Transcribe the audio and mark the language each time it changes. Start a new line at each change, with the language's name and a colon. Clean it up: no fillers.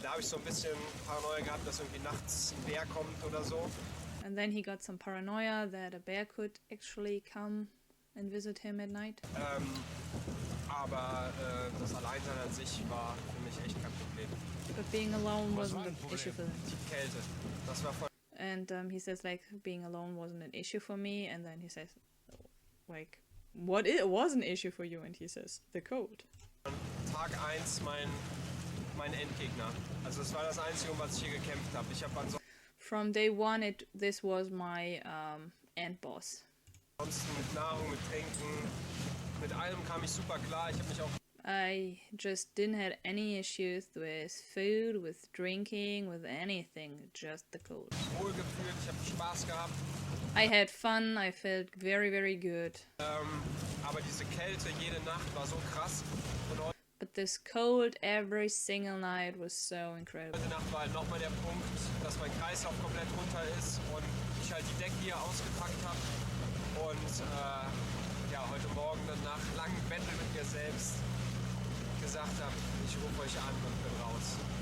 German: Da habe ich so ein bisschen Paranoia gehabt, dass irgendwie nachts ein Bär kommt oder so.
English: then he got some paranoia that a bear could actually come and visit him at night.
German: Aber das Alleinsein an sich war für mich echt kein Problem.
English: But being alone wasn't an issue for him.
German: Die Kälte, das war voll.
English: And he says like being alone wasn't an issue for me, and then he says like what it was an issue for you, and he says the cold.
German: Tag 1 mein Endgegner. Also das war das Einzige, um was ich hier gekämpft habe. Ich habe
English: From day one, this was my end boss.
German: ansonsten mit Nahrung, mit Trinken, mit allem kam ich super klar. Ich habe mich auch
English: I just didn't have any issues with food, with drinking, with anything, just the cold.
German: wohl gefühlt, ich habe Spaß gehabt.
English: I had fun, I felt very good.
German: Aber diese Kälte jede Nacht war so krass. Und
English: But this cold every single night was so incredible.
German: heute Nacht war halt nochmal der Punkt, dass mein Kreislauf komplett runter ist und ich halt die Decke hier ausgepackt habe. Und ja, heute Morgen dann nach langem Betteln mit mir selbst gesagt, gemacht habt. Ich rufe euch an und bin raus.